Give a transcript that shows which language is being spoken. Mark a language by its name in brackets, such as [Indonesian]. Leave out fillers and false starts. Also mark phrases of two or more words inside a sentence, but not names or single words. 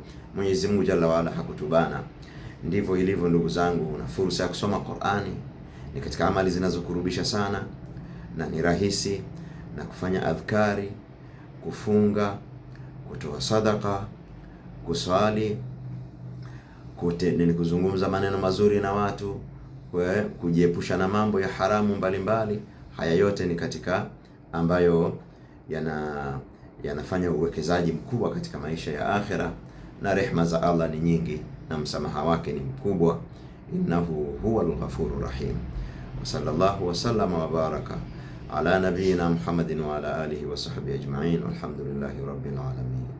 [Swahili] Mwenyezi Mungu [Arabic] جل وعلا [Swahili] hakutubana. Ndivyo ilivyo ndugu zangu, na fursa ya kusoma Qur'ani ni katika amali zinazokurubisha sana na ni rahisi, na kufanya adhkari, kufunga, kutoa sadaka, kuswali, kuzungumza maneno mazuri na watu, kujiepusha na mambo ya haramu mbalimbali. Haya yote ni katika ambayo yanafanya uwekezaji mkubwa katika maisha ya akhira, na rehma za Allah ni nyingi na msamaha wake ni mkubwa. [Arabic] إنه هو الغفور الرحيم. وصلى الله وسلم وبارك على نبينا محمد وعلى آله وصحبه أجمعين. والحمد لله رب العالمين.